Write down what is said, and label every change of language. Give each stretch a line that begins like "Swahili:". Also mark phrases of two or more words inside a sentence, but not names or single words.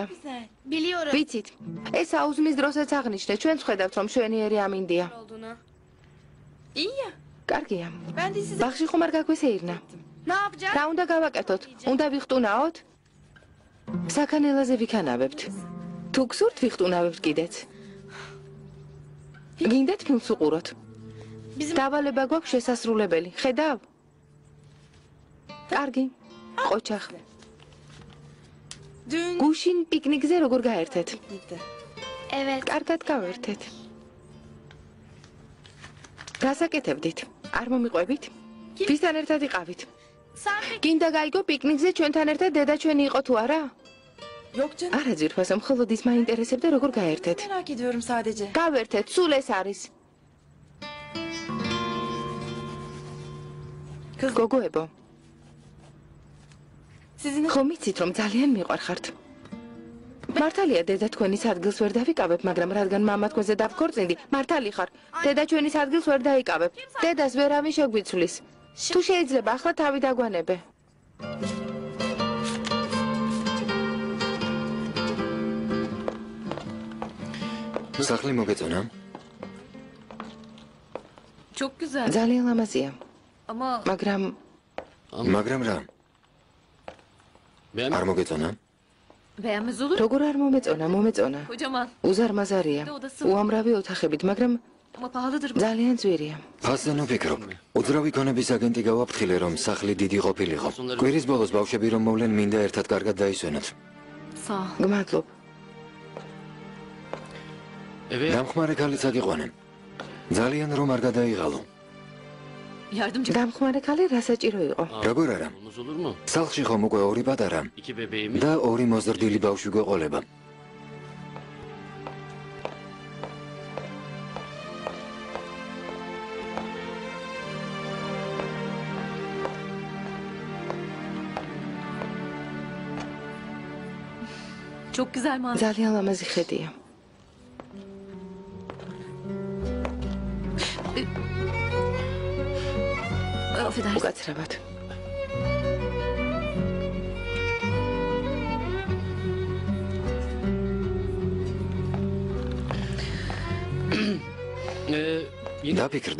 Turkish: Biliyorum.
Georgian: ვიცით, ეს აუზმის დროსაც აღნიშნე, ჩვენ ვხედავთ რომ მშვენიერი ამინდია. კარგია. ბაღში ხომ არ გაგვესეირნა?
Turkish: Ne yapacağız?
Georgian: რა უნდა გავაკეთოთ? უნდა ვიხტუნაოთ? საქანელაზე ვიქანავებთ. თუ გსურთ ვიხტუნავებთ კიდეც. გინდათ ფილმს უყუროთ? დავალება გვაქვს შესასრულებელი. ხედავ? კარგი. ყოჩახ. გუშინ პიკნიკზე როგორ გაერთეთ?
Turkish: Evet.
Georgian: კარგად გავერთეთ. გასაკეთებდით. არ მომიყვებით? ვისთან ერთად იყავით? გინდა გაიგო პიკნიკზე ჩვენთან ერთად დედა ჩვენი იყო თუ არა?
Turkish: Yok canım.
Georgian: არა ძირფასო, მხოლოდ ის მაინტერესებდა როგორ გაერთეთ.
Turkish: Merak ediyorum sadece.
Georgian: გავერთეთ, სულ ეს არის. გოგოებო,
Turkish: Sizin
Georgian: ხომ იცით რომ ძალიან მიყვარხართ? მართალია დედა თქვენის ადგილს ვერ დავიკავებ, მაგრამ რადგან მამა თქვენზე დავქორწინდი, მართალი ხარ. დედა ჩვენის ადგილს ვერ დაიკავებ. დედას ვერავინ შეგვიცვლის. თუ შეიძლება ახლა თავი დაგვანებე. სახლი მოგეწონა?
Turkish: Çok güzel.
Georgian: ძალიან ლამაზია,
Turkish: Ama
Georgian: მაგრამ რა? არ მოგეწონა?
Turkish: beğenmez olur.
Georgian: როგორ არ მომეწონა, მომეწონა.
Turkish: Kocaman.
Georgian: უზარმაზარია. უამრავი ოთახებით, მაგრამ
Turkish: Ama pahalıdır bu.
Georgian: ძალიან ძვირია. ფასზე ვფიქრობ. უძრავი ქონების აგენტი გავაფრთხილე, რომ სახლი დიდი ყოფილიყო. კვირის ბოლოს ბავშვები რომ მოვლენ, მინდა ერთად კარგად დაისვენოთ.
Turkish: Sağ ol.
Georgian: გმადლობ. დამხმარე ქალიც აგიყვანენ. ძალიან რომ არ გადაიღალო.
Turkish: Yardımcı.
Georgian: დამხმარე ქალი რა საჭირო იყო? როგორ არა? სახლში ხომ უკვე ორი პატარა და ორი მოზრდილი ბავშვი გვეყოლება.
Turkish: Çok güzel manzara.
Georgian: ძალიან ლამაზი ხედია.
Turkish: Affedersin.
Georgian: უკაცრავად. დაფიქრდი.